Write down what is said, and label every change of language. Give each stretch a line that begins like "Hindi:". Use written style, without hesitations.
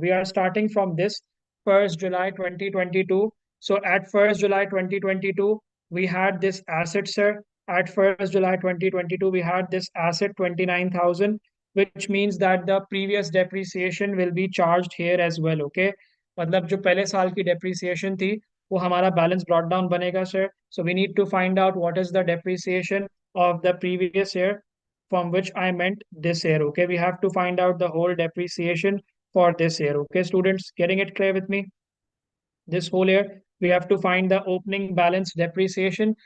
English: We are starting from this 1st July 2022. So at 1st July 2022, we had this asset, sir. At 1st July 2022, we had this asset 29,000, which means that the previous depreciation will be charged here as well. Okay.
Hindi: मतलब जो पहले साल की depreciation थी वो हमारा balance brought down बनेगा, sir.
English: So we need to find out what is the depreciation of the previous year, from which I meant this year. Okay, we have to find out the whole depreciation for this year. Okay, students, getting it clear with me? This whole year we have to find the opening balance depreciation.